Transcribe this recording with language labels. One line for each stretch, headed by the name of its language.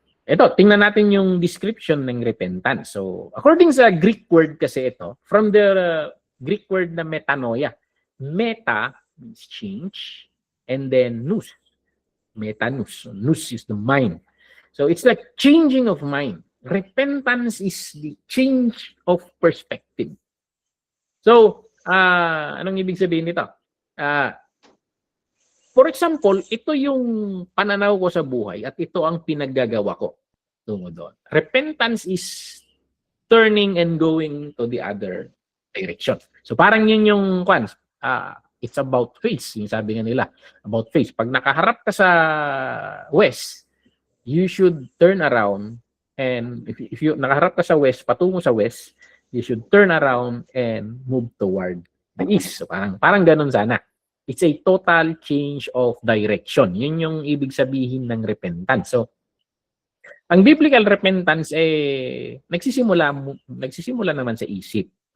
Filipino: Ito, tingnan natin yung description ng repentance. So, according sa Greek word kasi ito,
English: from the Greek word
Filipino: na metanoia.
English: Meta means change, and then nous. Metanous. Nous is the mind. So, it's like changing of mind. Repentance is the change of perspective.
Filipino: So, anong ibig sabihin nito? For example, ito yung pananaw ko sa buhay at ito ang pinaggagawa ko. Tungo doon.
English: Repentance is turning and going to the other direction.
Filipino: So parang yun yung it's about face. Yung sabi nga nila, about face. Pag nakaharap ka sa west,
English: you should turn around, and if you
Filipino: nakaharap ka sa west, patungo sa west,
English: you should turn around and move toward the east.
Filipino: So parang ganun sana.
English: It's a total change of direction.
Filipino: Yun yung ibig sabihin ng repentance. So, ang biblical repentance nagsisimula naman sa isip.